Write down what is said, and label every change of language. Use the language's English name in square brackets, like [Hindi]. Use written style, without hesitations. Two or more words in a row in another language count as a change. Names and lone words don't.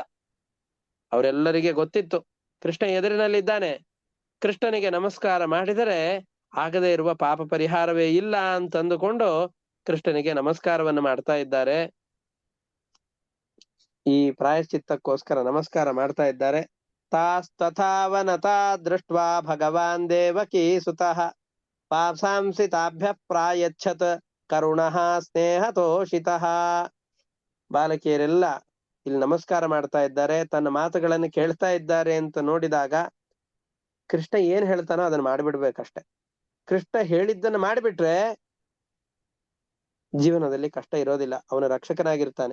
[Kannada] ಅವರೆಲ್ಲರಿಗೆ ಗೊತ್ತಿತ್ತು ಕೃಷ್ಣ ಎದುರಿನಲ್ಲಿದ್ದಾನೆ, ಕೃಷ್ಣನಿಗೆ ನಮಸ್ಕಾರ ಮಾಡಿದರೆ ಆಗದೇ ಇರುವ ಪಾಪ ಪರಿಹಾರವೇ ಇಲ್ಲ ಅಂತಂದುಕೊಂಡು ಕೃಷ್ಣನಿಗೆ ನಮಸ್ಕಾರವನ್ನು ಮಾಡ್ತಾ ಇದ್ದಾರೆ. ಈ ಪ್ರಾಯಶ್ಚಿತ್ತಕ್ಕೋಸ್ಕರ ನಮಸ್ಕಾರ ಮಾಡ್ತಾ ಇದ್ದಾರೆ. [Sanskrit] ತಾಸ್ತಥಾವನತಾ ದೃಷ್ಟ್ವಾ ಭಗವಾನ್ ದೇವಕೀ ಸುತಃ ಪಾಂಸಾಂಸಿ ತಾಭ್ಯ ಪ್ರಾಯಚ್ಛತ್ ಕರುಣಃ ಸ್ನೇಹ ತೋಷಿತಃ. [Kannada] ಬಾಲಕಿಯರೆಲ್ಲ ಇಲ್ಲಿ ನಮಸ್ಕಾರ ಮಾಡ್ತಾ ಇದ್ದಾರೆ, ತನ್ನ ಮಾತುಗಳನ್ನು ಕೇಳ್ತಾ ಇದ್ದಾರೆ ಅಂತ ನೋಡಿದಾಗ ಕೃಷ್ಣ ಏನ್ ಹೇಳ್ತಾನೋ ಅದನ್ನ ಮಾಡಿಬಿಡ್ಬೇಕಷ್ಟೆ. ಕೃಷ್ಣ ಹೇಳಿದ್ದನ್ನು ಮಾಡಿಬಿಟ್ರೆ ಜೀವನದಲ್ಲಿ ಕಷ್ಟ ಇರೋದಿಲ್ಲ, ಅವನ ರಕ್ಷಕನಾಗಿರ್ತಾನೆ.